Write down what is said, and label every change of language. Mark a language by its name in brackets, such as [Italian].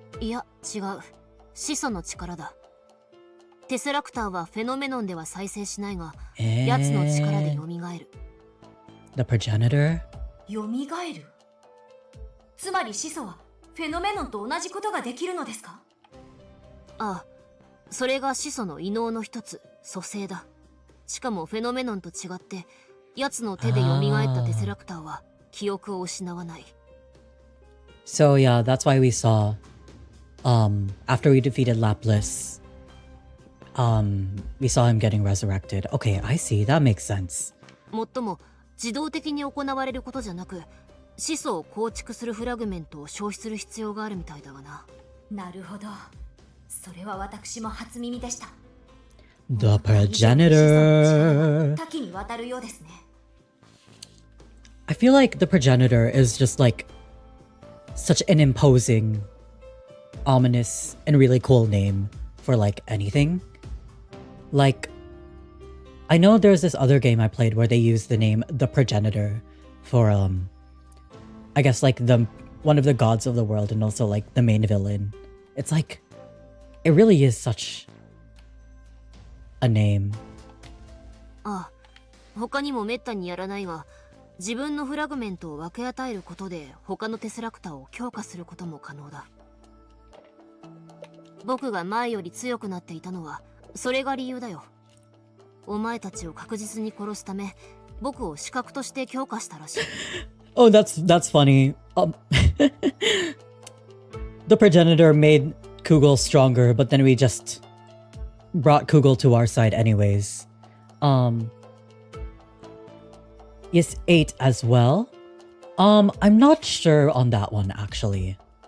[Japanese] いや、違う。始祖の力だ。テセラクターはフェノメノンでは再生しないが、奴の力で蘇る。 [English] The progenitor? [Japanese] 蘇る？つまり始祖はフェノメノンと同じことができるのですか？ああ、それが始祖の異能の一つ、蘇生だ。しかもフェノメノンと違って、奴の手で蘇ったテセラクターは記憶を失わない。 [English] So yeah, that's why we saw, after we defeated Lapis, we saw him getting resurrected. Okay, I see. That makes sense. [Japanese] もっとも、自動的に行われることじゃなく、始祖を構築するフラグメントを消費する必要があるみたいだがな。なるほど。それは私も初耳でした。 [English] The progenitor. [Japanese] 多岐にわたるようですね。 [English] I feel like the progenitor is just like such an imposing, ominous, and really cool name for like anything. Like, I know there's this other game I played where they used the name the progenitor for I guess like one of the gods of the world and also like the main villain. It's like, it really is such a name. [Japanese] ああ、他にもめったにやらないが、自分のフラグメントを分け与えることで他のテセラクターを強化することも可能だ。僕が前より強くなっていたのはそれが理由だよ。お前たちを確実に殺すため僕を死角として強化したらしい。 [English] Oh, that's funny. The progenitor made Kugel stronger, but then we just brought Kugel to our side anyways. Yes, 8 as well. I'm not sure on that one actually.